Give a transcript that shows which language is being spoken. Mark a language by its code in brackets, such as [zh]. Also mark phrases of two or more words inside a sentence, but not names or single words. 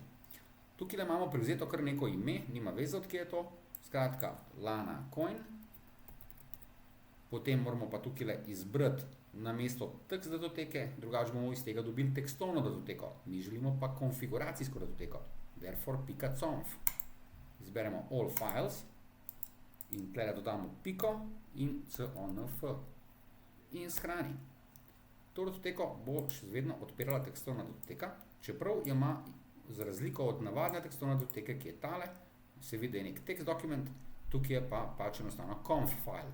[sl] Tukaj imamo privzeto kar neko ime, nima veze od kje je to, skratka Lanacoin. Potem moramo pa tukaj izbrati na mesto tekst datoteke, drugače bomo iz tega dobili tekstovno datoteko. Mi želimo pa konfiguracijsko datoteko, therefore.conf. Izberemo [en] all files [sl] in tle dodamo piko in conf in shrani. To datoteko bo še vedno odpirala tekstovna datoteka, čeprav ima za razliko od navadne tekstovne datoteke, ki je tale, se vidi nek text dokument, tukaj je pa pač enostavno [en] conf file.